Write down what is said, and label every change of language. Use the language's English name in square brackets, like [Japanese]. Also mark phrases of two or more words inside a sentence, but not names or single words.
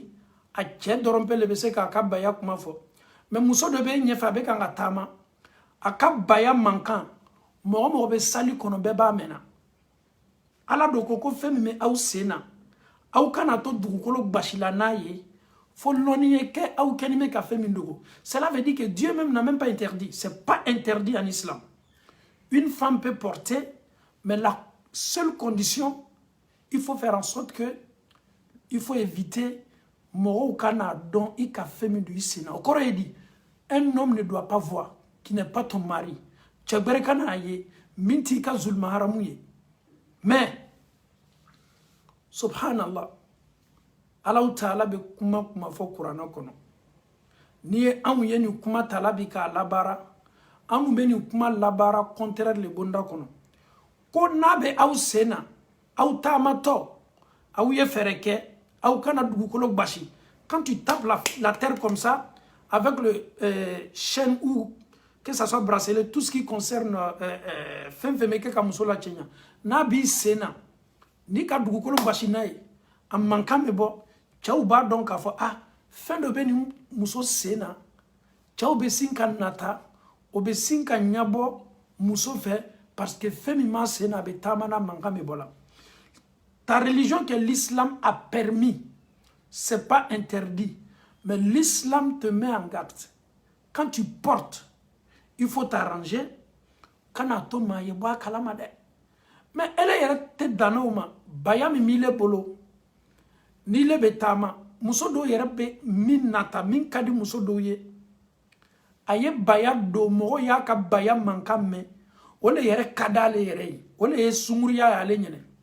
[Bambara] a cɛ dɔrɔn pe le bɛ se k'a ka baya kuma fɔ [French] mais muso [Bambara] dɔ bɛ ɲɛfɛ a bɛ kan ka taama a ka baya man kan mɔgɔ mɔgɔ bɛ sali kɔnɔ bɛɛ b'a mɛnna Ala do ko fɛn min bɛ aw sen na aw kana to dugukolo basila n'a ye fo lɔnni ye kɛ aw kɛni bɛ ka fɛn min dogo [French] cela veut dire que Dieu même n'a même pas interdit c'est pas interdit en islam une femme peut porter mais la seule condition il faut faire en sorte que il faut éviter [Bambara] mɔgɔw kana dɔn i ka fɛn min do i sen na o kɔrɔ ye di [French] un homme ne doit pas voir qui n'est pas ton mari [Bambara] cɛgbɛrɛ ka n'a ye min t'i ka zulma haramu ye mais subhanallah Allah Ta'ala bɛ kuma fɔ Kurana kɔnɔ n'i ye anw ye nin kuma tala bi k'a labaara anw bɛ nin kuma labaara contraire le bonda kɔnɔ ko n'a bɛ aw sen na aw taamatɔ aw ye fɛɛrɛ kɛ aw kana dugukolo basi [French] quand tu tapes la terre comme ça avec le chaîne ou que ça soit bracelet tout ce qui concerne [Bambara] fɛn fɛn bɛ kɛ ka muso la cɛɲa n'a b'i sen na n'i ka dugukolo basi n'a ye a mankan bɛ bɔ cɛw b'a dɔn k'a fɔ fɛn dɔ bɛ nin muso sen na cɛw bɛ sin ka nata o bɛ sin ka ɲabɔ muso fɛ [French] parce que [Bambara] fɛn min b'a sen na a bɛ taama n'a mankan bɛ bɔ la ta [French] religion que l'islam a permis c'est pas interdit mais l'islam te met en garde quand tu portes il faut t'arranger [Bambara] kana to maa ye bɔ a kalama dɛ mais ele yɛrɛ tɛ danna o ma baya min b'i le bolo n'i le bɛ taama muso dɔw yɛrɛ bɛ min nata min ka di muso dɔw ye a ye baya don mɔgɔ y'a ka baya mankan mɛn o le yɛrɛ ka d'ale yɛrɛ ye o le ye sunguriya y'ale ɲɛnɛ